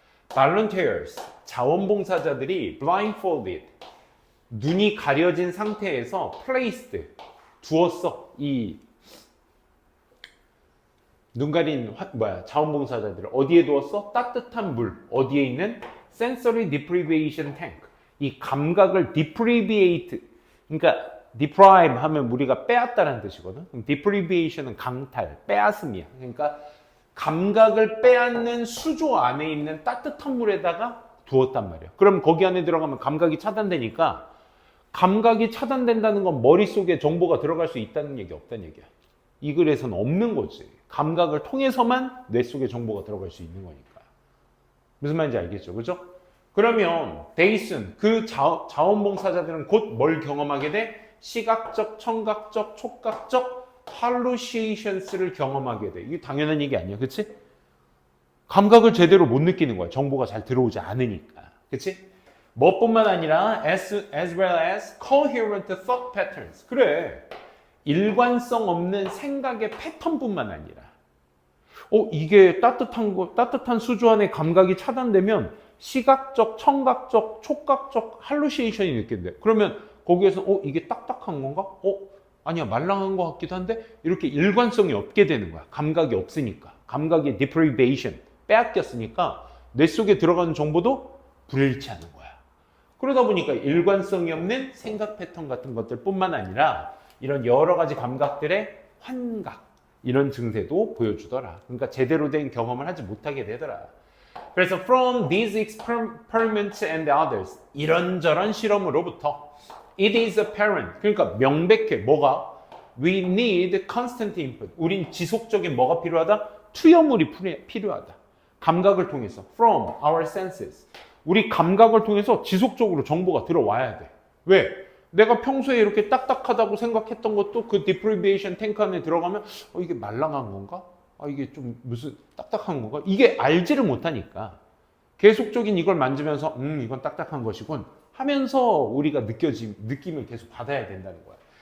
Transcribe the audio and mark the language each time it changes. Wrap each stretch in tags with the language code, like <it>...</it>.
<ko>volunteers, 자원봉사자들이 blindfolded, 눈이 가려진 상태에서 placed, 두었어. 이 눈 가린 자원봉사자들을 어디에 두었어? 따뜻한 물. 어디에 있는?</ko> <en>sensory deprivation tank.</en> <ko>이 감각을</ko> <en>deprivate,</en> <ko>그러니까 deprive 하면 우리가 빼앗다라는 뜻이거든. 그럼 deprivation은 강탈, 빼앗음이야. 그러니까 감각을 빼앗는 수조 안에 있는 따뜻한 물에다가 두었단 말이야. 그럼 거기 안에 들어가면 감각이 차단되니까 감각이 차단된다는 건 머릿속에 정보가 들어갈 수 있다는 얘기 없다는 얘기야. 이 글에서는 없는 거지. 감각을 통해서만 뇌 속에 정보가 들어갈 수 있는 거니까. 무슨 말인지 알겠죠? 그죠? 그러면 데이슨, 그 자원봉사자들은 곧 뭘 경험하게 돼? 시각적, 청각적, 촉각적 hallucinations를 경험하게 돼. 이게 당연한 얘기 아니야. 그치? 감각을 제대로 못 느끼는 거야. 정보가 잘 들어오지 않으니까. 그치? 뭐뿐만 아니라</ko> <en>as well as coherent thought patterns.</en> <ko>그래. 일관성 없는 생각의 패턴뿐만 아니라 이게 따뜻한 수조 안에 감각이 차단되면 시각적, 청각적, 촉각적 할루시네이션이 느낀대. 그러면 거기에서 이게 딱딱한 건가? 아니야, 말랑한 것 같기도 한데 이렇게 일관성이 없게 되는 거야. 감각이 없으니까. 감각의 deprivation, 빼앗겼으니까 뇌 속에 들어가는 정보도 불일치하는 거야. 그러다 보니까 일관성이 없는 생각 패턴 같은 것들뿐만 아니라 이런 여러 가지 감각들의 환각, 이런 증세도 보여주더라. 그러니까 제대로 된 경험을 하지 못하게 되더라. 그래서</ko> <en>from these experiments and others,</en> <ko>이런저런 실험으로부터</ko> <en>it is apparent,</en> <ko>그러니까 명백해. 뭐가?</ko> <en>We need constant input.</en> <ko>우린 지속적인 뭐가 필요하다? 투여물이 필요하다. 감각을 통해서</ko> <en>from our senses.</en> <ko>우리 감각을 통해서 지속적으로 정보가 들어와야 돼. 왜? 내가 평소에 이렇게 딱딱하다고 생각했던 것도 그 deprivation 탱크 안에 들어가면 이게 말랑한 건가? 이게 좀 무슨 딱딱한 건가? 이게 알지를 못하니까 계속적인 이걸 만지면서 이건 딱딱한 것이군 하면서 우리가 느낌을 계속 받아야 된다는 거야.</ko>